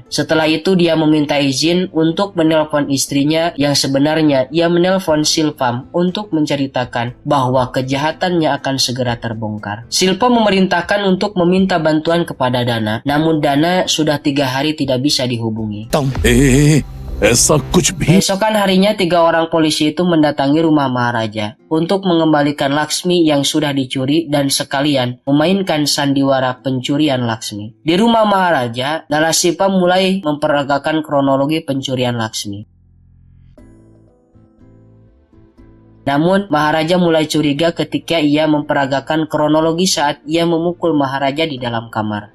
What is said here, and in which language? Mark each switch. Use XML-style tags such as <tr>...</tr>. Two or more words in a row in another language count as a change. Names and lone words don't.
<id>Setelah itu dia meminta izin untuk menelpon istrinya yang sebenarnya ia menelpon Silpam untuk menceritakan bahwa kejahatannya akan segera terbongkar. Silpam memerintahkan untuk meminta bantuan kepada Dana, namun Dana sudah 3 hari tidak bisa dihubungi.</id> <hi>ऐसा कुछ भी</hi> <id>Esokan harinya 3 orang polisi itu mendatangi rumah Maharaja untuk mengembalikan Laksmi yang sudah dicuri dan sekalian memainkan sandiwara pencurian Laksmi. Di rumah Maharaja, Nalasipam mulai memperagakan kronologi pencurian Laksmi. Namun, Maharaja mulai curiga ketika ia memperagakan kronologi saat ia memukul Maharaja di dalam kamar.</id>